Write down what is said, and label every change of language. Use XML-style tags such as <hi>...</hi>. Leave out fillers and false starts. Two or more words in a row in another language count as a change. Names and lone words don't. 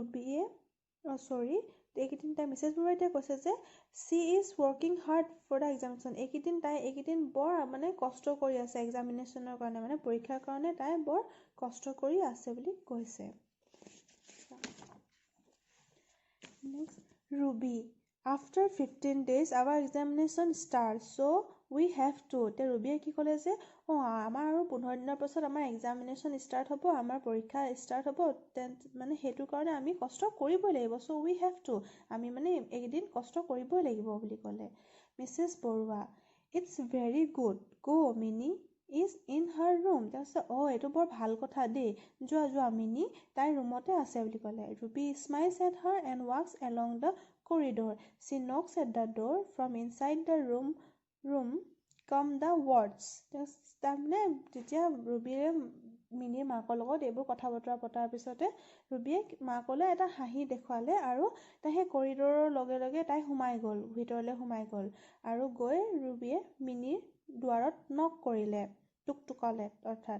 <as>মিছেছ বৰুৱাই এতিয়া কৈছে যে</as> <en>she is working hard for the examination</en> <as>এইকেইদিন বৰ মানে কষ্ট কৰি আছে এক্সামিনেশ্যনৰ কাৰণে মানে পৰীক্ষাৰ কাৰণে তাই বৰ কষ্ট কৰি আছে বুলি কৈছে নেক্সট</as> <en>Ruby, after 15 days our examination starts, so we have to.</en> <as>এতিয়া ৰুবিয়ে কি ক'লে যে আমাৰ আৰু 15 দিনৰ পাছত আমাৰ</as> <en>examination start</en> <as>হ'ব, আমাৰ পৰীক্ষা ষ্টাৰ্ট হ'ব, মানে সেইটো কাৰণে আমি কষ্ট কৰিবই লাগিব,</as> <en>so we have to,</en> <as>আমি মানে এইকেইদিন কষ্ট কৰিবই লাগিব বুলি ক'লে।</as> <en>Mrs Barua, it's very good, go Mini is in her room.</en> <as>তাৰপিছত এইটো বৰ ভাল কথা দেই, যোৱা মিনি তাইৰ ৰুমতে আছে বুলি ক'লে।</as> <en>Ruby smiles at her and walks along the corridor. She knocks at the door. From inside the room come the words.</en> <as>তাৰমানে তেতিয়া ৰুবিয়ে মিনিৰ মাকৰ লগত এইবোৰ কথা বতৰা পতাৰ পিছতে ৰুবিয়ে মাকলৈ এটা হাঁহি দেখুৱালে আৰু তাই সেই কৰিডৰৰ লগে লগে তাই ভিতৰলৈ সোমাই গ'ল আৰু গৈ ৰুবিয়ে মিনিৰ দুৱাৰত নক কৰিলে, টুকটুকালে অৰ্থাৎ।</as>